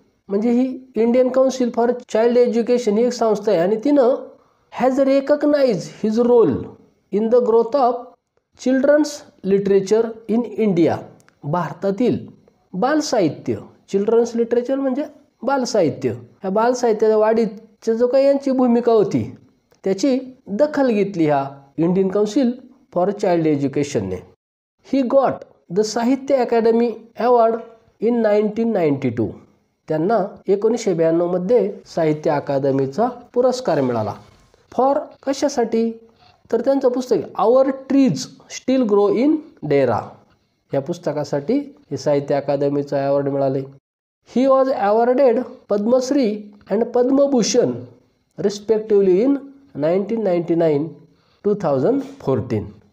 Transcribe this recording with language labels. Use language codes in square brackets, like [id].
[mr] म्हणजे ही Indian council for child education ही एक संस्था आहे आणि तिनं [en] Has recognise his role in the growth of children's literature in India. [mr] भारतातील बालसाहित्य, चिल्ड्रन्स लिटरेचर म्हणजे बालसाहित्य, ह्या बालसाहित्याच्या वाढीची जो काही यांची भूमिका होती त्याची दखल घेतली ह्या Indian council for child एज्युकेशनने. [en] He got the Sahitya Akademi award in 1992. [mr] त्यांना 1992 मध्ये साहित्य अकादमीचा पुरस्कार मिळाला. फॉर कशासाठी? तर त्यांचं पुस्तक आवर ट्रीज स्टील ग्रो इन डेरा या पुस्तकासाठी हे साहित्य अकादमीचा अवॉर्ड मिळाले. [en] He was awarded Padma Shri and Padma Bhushan respectively in 1999, 2014.